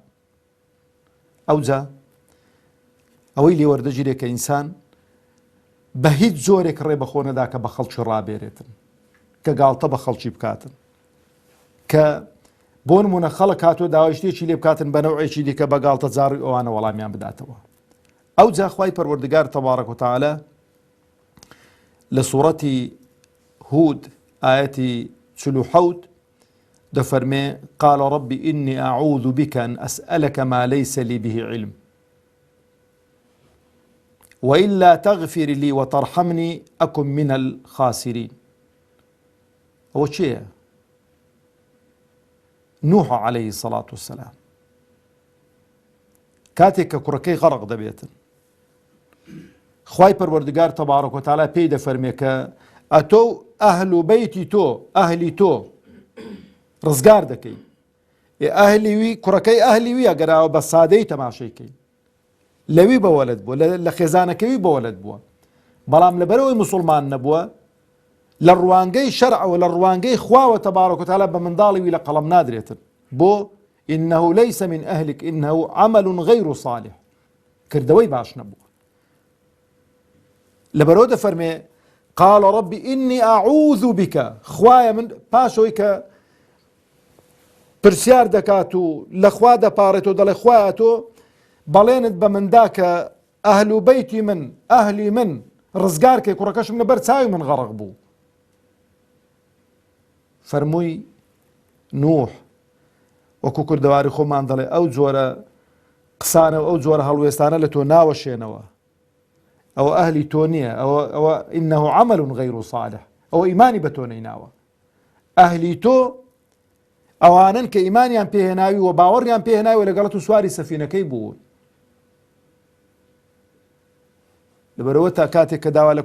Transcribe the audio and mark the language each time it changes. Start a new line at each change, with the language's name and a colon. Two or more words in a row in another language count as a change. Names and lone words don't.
Central Kurdish: ئەوجا ئەوەی لێ وەردەگیرێ کە ئینسان بە هیچ زۆرێک ڕێ بەخۆ نەدا کە بە خەڵکی ڕابێرێتن، کە گاڵتە بە خەڵکی بکاتن، کە بۆ نمونە خەڵک هاتووە داوای شتێکی لێ بکاتن بە نەوعێکی دیکە بە گاڵتە جاڕی ئەوانە وەڵامیان بداتەوە. ئەوجا خوای پەروەردگار
Arabic: تەبارەک وتەعالە
Central Kurdish: لە سوورەتی هود ئاەتی 47 دەفەرمێ
Arabic: قال رب إني أعوذ بك أن أسألك ما ليس لي به علم وإلا تغفر لي وترحمني أكن من الخاسرين.
Central Kurdish: ئەوە چییە؟ نوح
Arabic: عەلەیهی سەڵات وسەلام
Central Kurdish: کاتێک کە کوڕەکەی غەرق دەبێتن، خوای پەروەردگار
Arabic: تەبارەک وتەعالە
Central Kurdish: پێی دەفەرمێ کە ئەتۆ ئەهل و بەیتی تۆ، ئەهلی تۆ ڕزگار دەکەی. ئەهلی وی کوڕەکەی ئەهلی وی ئەگەراوە بە سادەی تەماشەیکەی، لەوی بەوەلد بووە، لە خێزانەکەوی بەوەلد بووە، بەڵام لەبەرەوەی موسڵمان نەبووە لە ڕوانگەی شەرعەوە لە ڕوانگەی خواوە
Arabic: تەبارەک و تەعالە
Central Kurdish: بە منداڵی وی لە قەڵەم نادرێتن بۆ
Arabic: إنه ليس من أهلك إنه عمل غير صالح
Central Kurdish: کردەوەی باش نەبووە لەبەرەوە دەفەرمێ
Arabic: قال رب إني أعوذ بك
Central Kurdish: خوایە من پاشەوەی کە پرسیار دەکات و لە خوا دەپارێتەوە دەڵێ خوایە تۆ بەڵێنت بە مندا کە ئەهل و بەیتی من ئەهلی من ڕزگار کەی کوڕەکەشم لەبەر چاوی من غەرق بوو فەرمووی نوح وەکو کوردەواری خۆمان دەڵێ ئەو جۆرە قسانە و ئەو جۆرە هەڵوێستانە لە تۆ ناوەشێنەوە ئەوە ئەهلی تۆ نییە ئەوە
Arabic: ئینەه عەمەل غەیر صالح
Central Kurdish: ئەوە ئیمانی بە تۆ نەیناوە ئەهلی تۆ ئەوانن کە ئیمانیان پێهێناوی و باوەڕیان پێهێناوی لەگەڵت و سواری سەفینەکەی بوون لەبەرەوە تا کاتێک کە داوا لە